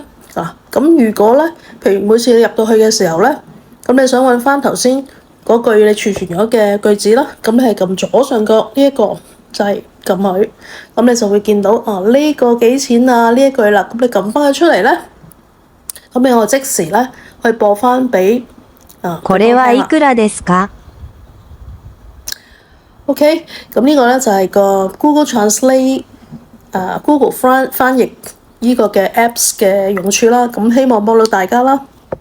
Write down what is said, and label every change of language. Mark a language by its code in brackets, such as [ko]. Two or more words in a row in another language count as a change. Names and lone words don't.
[yue] 咁如果咧，譬如每次你入到去嘅時候咧，咁你想揾翻頭先嗰句你儲存咗嘅句子啦，咁你係撳左上角呢一個掣，撳撳佢，咁你就會見到呢個幾錢啊呢一句啦，咁你撳翻佢出嚟咧，咁你我即時咧去播翻俾 [ja] これはいくらですか？ [yue] OK，咁呢個咧就係個 Google Translate Google 翻譯呢個嘅 Apps 嘅用處啦，咁希望幫到大家啦。